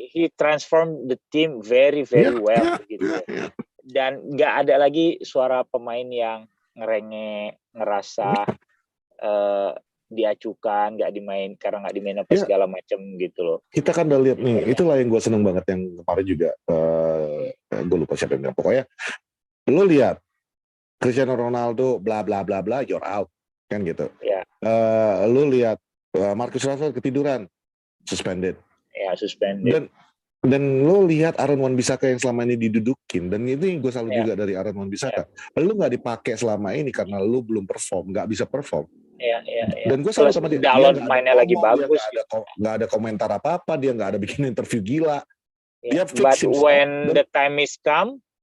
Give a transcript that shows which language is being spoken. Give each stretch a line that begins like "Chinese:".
English: He transformed the team very well
Indonesian: gitu. Dan nggak ada lagi suara pemain yang ngerasa diacukan, nggak dimain apa segala macam gitu loh. Kita kan udah lihat nih, itulah yang gue seneng banget yang kemarin juga gue lupa siapa yang bilang. Pokoknya lu lihat Cristiano Ronaldo bla bla bla bla,
English: you're out
Indonesian: kan gitu. Lu lihat Marcus Rashford ketiduran, suspended. Ya, suspended. Dan lo lihat Aaron Wan-Bissaka yang selama ini didudukin, dan ini gue salut juga dari Aaron Wan-Bissaka. Lo nggak dipakai selama ini karena lo belum perform, nggak bisa perform. Dan gue salut sama dia nggak mainnya lagi bagus. Nggak ada komentar apa-apa, dia nggak ada bikin interview gila. Dia
English: But when the time is come,